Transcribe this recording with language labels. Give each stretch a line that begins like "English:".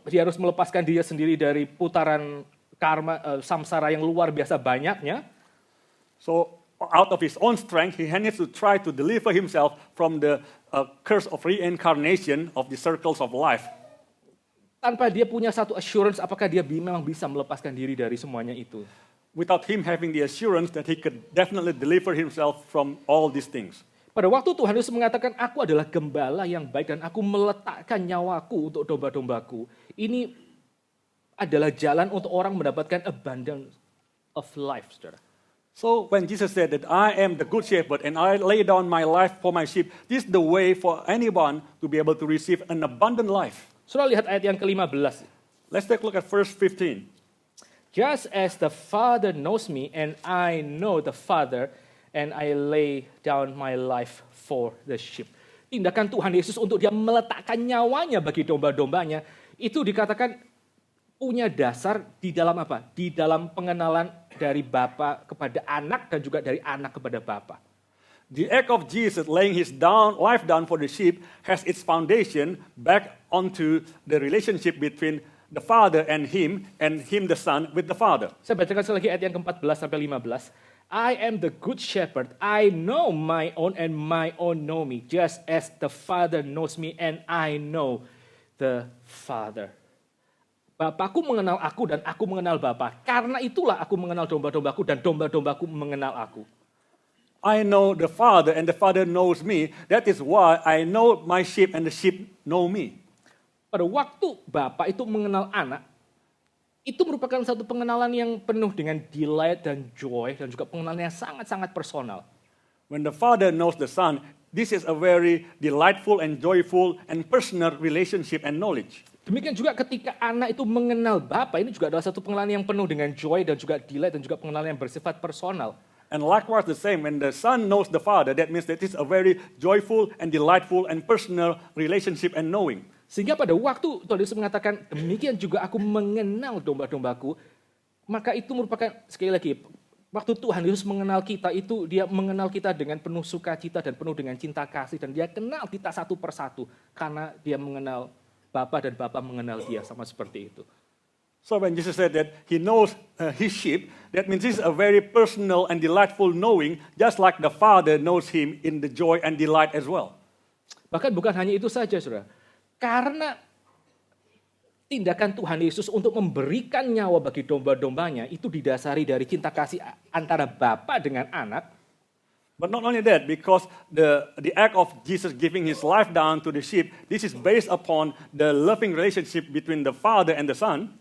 Indonesian: Dia harus melepaskan dia sendiri dari putaran karma samsara yang luar biasa banyaknya.
English: So out of his own strength, he needs to try to deliver himself from the curse of reincarnation of the circles of life.
Indonesian: Tanpa dia punya satu assurance apakah dia memang bisa melepaskan diri dari semuanya itu.
English: Without him having the assurance that he could definitely deliver himself from all these things.
Indonesian: Pada waktu Tuhan Yesus mengatakan, aku adalah gembala yang baik dan aku meletakkan nyawaku untuk domba-dombaku. Ini adalah jalan untuk orang mendapatkan
English: abundance of life,
Indonesian: saudara.
English: So when Jesus said that I am the good shepherd and I lay down my life for my sheep, this is the way for anyone to be able to receive an abundant life.
Indonesian: Saudara lihat ayat yang ke-15.
English: Let's take a look at verse 15. Just as the Father knows me and I know the Father and I lay down my life for the sheep.
Indonesian: Tindakan Tuhan Yesus untuk dia meletakkan nyawanya bagi domba-dombanya itu dikatakan punya dasar di dalam apa? Di dalam pengenalan dari Bapa kepada anak dan juga dari anak kepada Bapa.
English: The act of Jesus laying his life down for the sheep has its foundation back onto the relationship between the Father and him the Son with the Father.
Indonesian: Saya bacakan sekali lagi ayat yang ke-14 sampai 15.
English: I am the good shepherd. I know my own and my own know me, just as the Father knows me and I know the Father.
Indonesian: Bapakku mengenal aku dan aku mengenal Bapa. Karena itulah aku mengenal domba-dombaku dan domba-dombaku mengenal aku.
English: I know the Father and the Father knows me. That is why I know my sheep and the sheep know me.
Indonesian: Pada waktu Bapak itu mengenal anak, itu merupakan satu pengenalan yang penuh dengan delight dan joy dan juga pengenalan yang sangat-sangat personal.
English: When the Father knows the Son, this is a very delightful and joyful and personal relationship and knowledge.
Indonesian: Demikian juga ketika anak itu mengenal Bapa, ini juga adalah satu pengenalan yang penuh dengan joy dan juga delight dan juga pengenalan yang bersifat personal.
English: And likewise the same, when the Son knows the Father, that means that it's a very joyful and delightful and personal relationship and knowing.
Indonesian: Sehingga pada waktu Tuhan Yesus mengatakan, demikian juga aku mengenal domba-dombaku, maka itu merupakan, sekali lagi, waktu Tuhan Yesus mengenal kita itu, dia mengenal kita dengan penuh sukacita dan penuh dengan cinta kasih. Dan dia kenal kita satu persatu, karena dia mengenal Bapa dan Bapa mengenal dia, sama seperti itu.
English: So when Jesus said that he knows his sheep, that means this is a very personal and delightful knowing, just like the Father knows him in the joy and delight as well.
Indonesian: Bahkan bukan hanya itu saja, saudara. Karena tindakan Tuhan Yesus untuk memberikan nyawa bagi domba-dombanya itu didasari dari cinta kasih antara Bapa dengan anak.
English: But not only that, because the act of Jesus giving his life down to the sheep, this is based upon the loving relationship between the Father and the Son.